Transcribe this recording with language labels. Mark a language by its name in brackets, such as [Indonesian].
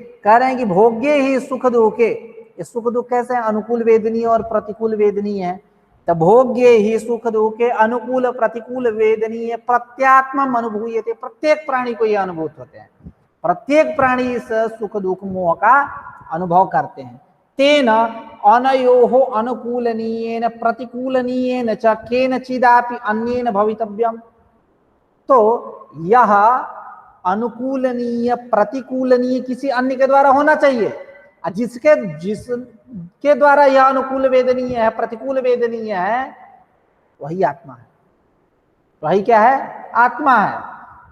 [Hindi] कह रहे हैं कि [Sanskrit] भोग्य ही सुख दुखे, ये सुख दुख कैसे अनुकूल वेदनीय और प्रतिकूल वेदनीय है, तो भोग्य ही सुख दुखे अनुकूल प्रतिकूल वेदनीय प्रत्यात्मम अनुभूयते, [Hindi] प्रत्येक प्राणी को ये अनुभूत होते हैं, प्रत्येक प्राणी इस सुख दुख मोह का अनुभव करते हैं। [Sanskrit] तेन अनयोः अनुकूलनीयेन प्रतिकूलनीयेन च केनचिदापि अन्येन भवितव्यम। [Hindi] तो यह अनुकूलनीय प्रतिकूलनीय किसी अन्य के द्वारा होना चाहिए, जिसके द्वारा यह अनुकूल वेदनीय है प्रतिकूल वेदनीय है, वही आत्मा है, वही क्या है, आत्मा है।